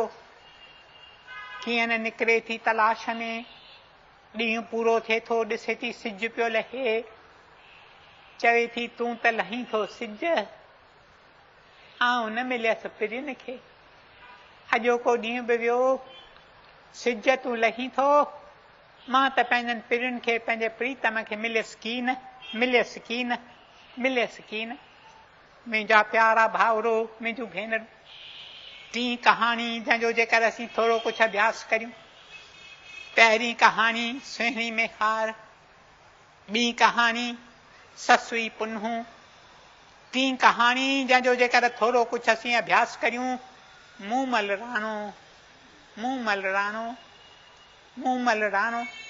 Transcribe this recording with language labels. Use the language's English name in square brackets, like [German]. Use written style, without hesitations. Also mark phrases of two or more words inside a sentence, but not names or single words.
[Sindhi] कीअं न निकिरे थी तलाश में, ॾींहुं पूरो थिए थो, ॾिसे थी सिज पियो लहे, चवे थी तूं त लहीं थो सिज, आउं न मिलियसि पिरिन खे। अॼोको ॾींहुं बि वियो, सिज तूं लहीं थो, मां त पंहिंजनि पिरिन खे, पंहिंजे प्रीतम खे मिलियसि कीन, मिलियसि कीन, मिलियसि कीन। मुंहिंजा प्यारा भाउरो, मुंहिंजूं भेनरूं, टी कहाणी जंहिंजो जेकर असीं थोरो कुझु अभ्यास करियूं। पहिरीं कहाणी सुहिणी में हार, ॿी कहाणी ससुई पुन्हूं, टी कहाणी जंहिंजो जेकर थोरो कुझु असीं अभ्यास करियूं, मूमल राणो, मूमल राणो, मूमल राणो।